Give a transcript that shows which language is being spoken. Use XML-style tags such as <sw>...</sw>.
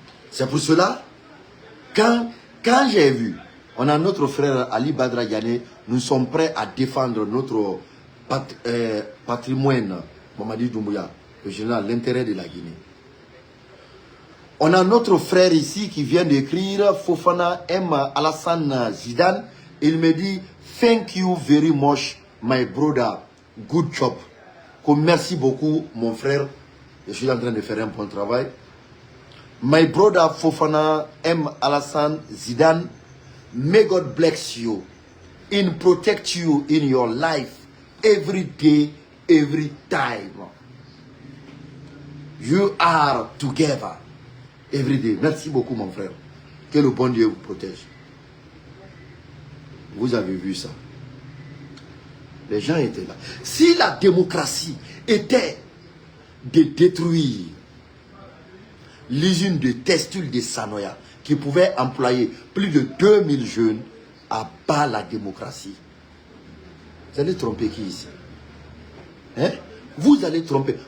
<fr>C'est pour cela, quand j'ai vu, on a notre frère Ali Badra Diané, nous sommes prêts à défendre notre patrimoine, Mamadi Doumbouya, le général, l'intérêt de la Guinée. On a notre frère ici qui vient d'écrire, Fofana M. Alassane Zidane. Il me dit,</fr> <en>thank you very much, my brother. Good job.</en> <fr>Merci beaucoup, mon frère. Je suis en train de faire un bon travail.</fr> <en>My brother Fofana M. Alassane Zidane. May God bless you and protect you in your life every day, every time. You are together every day.</en> <fr>Merci beaucoup, mon frère. Que le bon Dieu vous protège. Vous avez vu ça. Les gens étaient là. Si la démocratie était de détruire l'usine de textile de Sanoya, qui pouvait employer plus de 2000 jeunes, à bas la démocratie, vous allez tromper qui ici? Hein? Vous allez tromper.</fr>